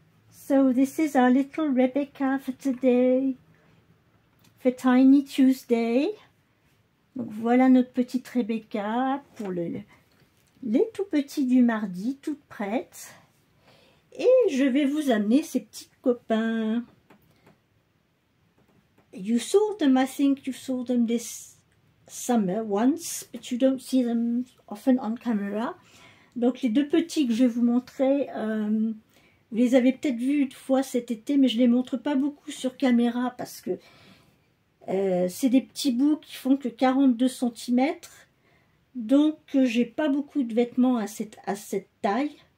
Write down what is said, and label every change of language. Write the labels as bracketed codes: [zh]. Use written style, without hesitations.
[en] So this is our little Rebecca for today. For Tiny Tuesday. [fr] Donc voilà notre petite Rebecca pour les tout petits du mardi, toutes prêtes. Et je vais vous amener ces petits copains. [en] You saw them, I think you saw them this summer once, but you don't see them often on camera. [fr] Donc les deux petits que je vais vous montrer, vous les avez peut-être vus une fois cet été, mais je ne les montre pas beaucoup sur caméra parce que c'est des petits bouts qui font que 42 cm. Donc j'ai pas beaucoup de vêtements à cette taille.